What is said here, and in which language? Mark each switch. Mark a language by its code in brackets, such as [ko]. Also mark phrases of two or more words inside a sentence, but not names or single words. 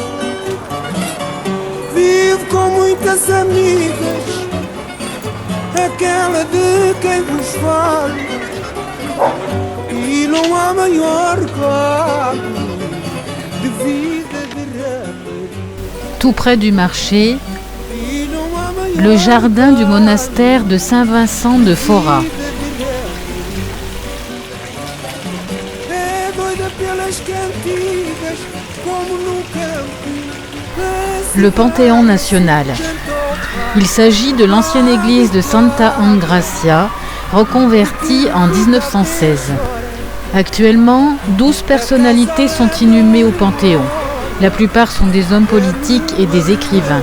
[pt] Vivo com muitas amigas, aquela de quem vos fala, e não há maior quadro de vida de rapaz. [fr] Tout près du marché, [pt] E não há maior [fr] le jardin du monastère de Saint-Vincent de Fora. [pt] é doida pelas cantigas, como num campo. [fr] Le Panthéon national. Il s'agit de l'ancienne église de Santa Engracia, reconvertie en 1916. Actuellement, 12 personnalités sont inhumées au Panthéon. La plupart sont des hommes politiques et des écrivains.